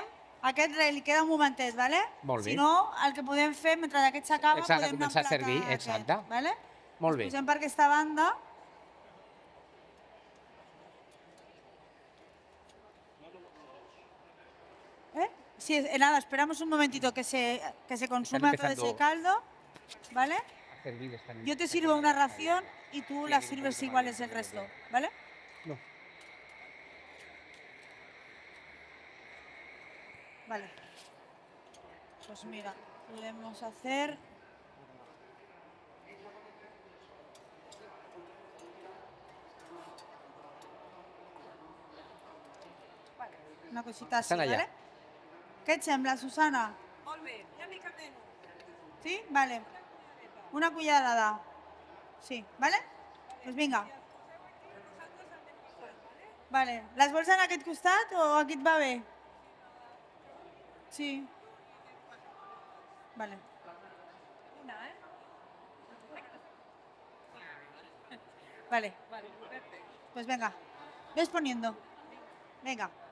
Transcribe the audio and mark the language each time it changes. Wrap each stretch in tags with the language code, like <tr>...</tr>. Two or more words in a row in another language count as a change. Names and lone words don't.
<ca>Aquest li queda un momentet, vale? Molt bé. Si no, el que podem fer, mentre aquest s'acaba, Exacte, podem començar a emplatar servir, aquest, exacte. Vale? Molt bé. Ens posem per aquesta banda. Sí,</ca> <es>nada, esperamos un momentito que se consuma todo empezando. ese caldo, ¿vale? A servir, están- Yo te sirvo una ración y tú la sirves iguales el resto, ¿vale? No. Vale. Pues mira, podemos hacer... Una cosita así,</es> <ca>Estan allà. ¿vale? Què et sembla, Susana? Molt bé, ja m'hi camino. Sí? Vale. Una cullerada. Sí, ¿vale? Pues vinga. Vale. Les vols en aquest costat o aquí et va bé? Sí. Vale. Vale.</ca> <es>Pues venga. Ves poniendo. Venga.</es>